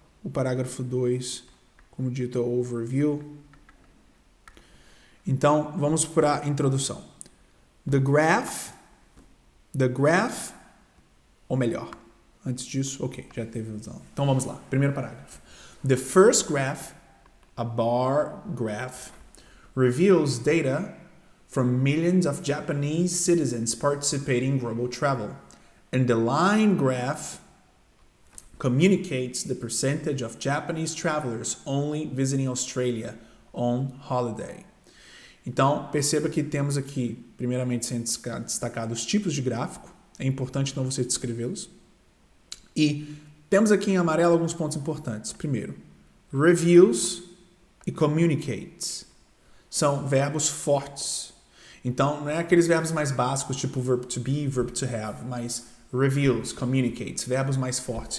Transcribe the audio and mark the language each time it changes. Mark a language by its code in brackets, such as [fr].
[pt] O parágrafo 2, como dito, é o overview. Então, vamos para a introdução. The graph, ou melhor, antes disso, ok, já teve visão. Então vamos lá, primeiro parágrafo. [en] The first graph, a bar graph, reveals data from millions of Japanese citizens participating in global travel. And the line graph communicates the percentage of Japanese travelers only visiting Australia on holiday. [pt] Então, perceba que temos aqui, primeiramente, sendo destacados os tipos de gráfico. É importante então você descrevê-los. E temos aqui em amarelo alguns pontos importantes. Primeiro, reviews e communicates. São verbos fortes. Então, não é aqueles verbos mais básicos, tipo verb to be, verb to have, mas reviews, communicates, verbos mais fortes.